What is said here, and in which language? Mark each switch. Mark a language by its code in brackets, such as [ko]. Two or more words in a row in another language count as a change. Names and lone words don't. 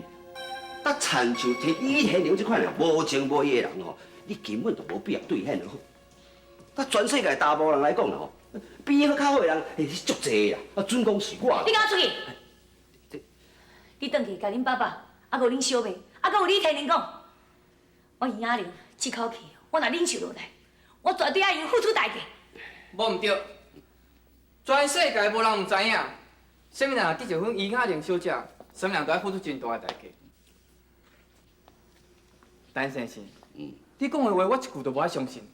[nan] 但参像李天良这款人无情无义的人哦，你根本就无必要对遐好。但全世界大部分人来讲啦吼，比伊较好的人是足济啦，啊，准讲是我。你赶快出去！你转去甲恁爸爸，啊，佮恁小妹，啊，佮有李天林讲，我余雅玲这口气，我若忍受落来， 我绝对要因付出代价。无唔对，全世界无人唔知影，什么人得着阮余雅玲小姐，什么人都要付出真大的代价。陈先生，你讲的话我一句都无爱相信。